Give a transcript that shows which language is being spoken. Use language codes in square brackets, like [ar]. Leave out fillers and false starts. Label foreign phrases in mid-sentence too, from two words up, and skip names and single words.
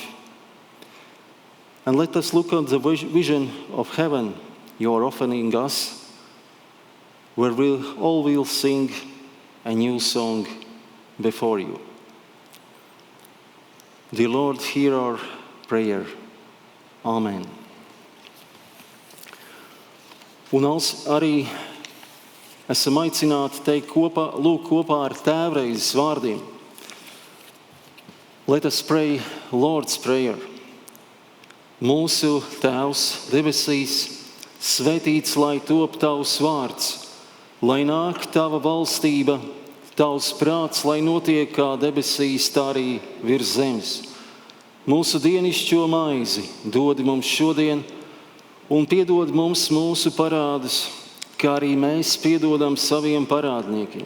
[en] And let us look at the vision of heaven you are offering us, where we all will sing a new song before you. Dear Lord, hear our prayer. Amen. [lv] Un arī esam aicināti teikt lūk kopā ar tēvreizes vārdiem. [en] Let us pray Lord's Prayer. [lv] Mūsu Tēvs debesīs, svētīts lai top tavs vārds, lai nāk tava valstība, tavs prāts, lai notiek kā debesīs, tā arī virs zemes. Mūsu dienišķo maizi dod mums šodien, un piedod mums mūsu parādus, kā arī mēs piedodam saviem parādniekiem.